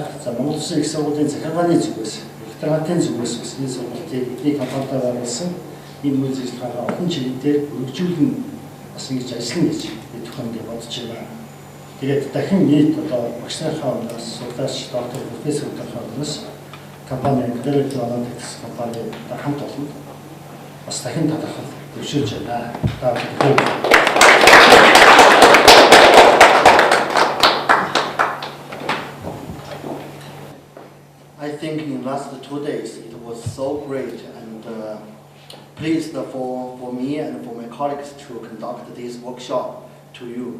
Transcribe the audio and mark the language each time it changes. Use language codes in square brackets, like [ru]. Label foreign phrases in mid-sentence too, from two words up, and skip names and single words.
[mn] За Монгол Улсын их сургуулийн захиргааны зүгээс, ректоратын зүгээс бас энэ сургалтыг бидний компанитай байгуулсан энэ үйл ажиллагаагаа олон чиглэлээр өргөжүүлэн бас ингэж ажиллана гэж бид бүхэн бодож байна. Тэгээд дахин нийт одоо багш нарынхаа өмнөөс судлаач доктор профессорынхаа өмнөөс компани Mongolia-R&D компани хамт олон бас дахин талархал төвшүүлж байна. [en] I think in the last 2 days it was so great and pleased for me and for my colleagues to conduct this workshop to you.